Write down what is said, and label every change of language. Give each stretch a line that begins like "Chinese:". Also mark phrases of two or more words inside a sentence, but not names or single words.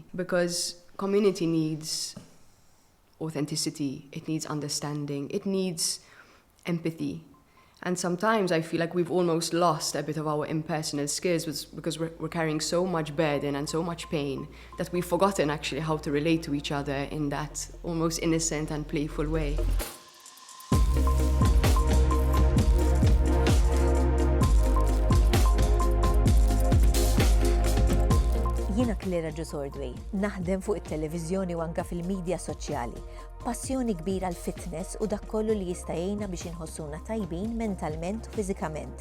English: Because community needs authenticity, it needs understanding, it needs empathy. And sometimes I feel like we've almost lost a bit of our impersonal skills because we're carrying so much burden and so much pain that we've forgotten actually how to relate to each other in that almost innocent and playful way.
Maltese: Jiena Klera Ġusordwej, naħdem fuq it-televiżjoni u anke fil-medja soċjali. Passjoni kbira għall-fitness u dak kollu li jista' jgħinna biex inħossuna tajbin mentalment u fiżikament.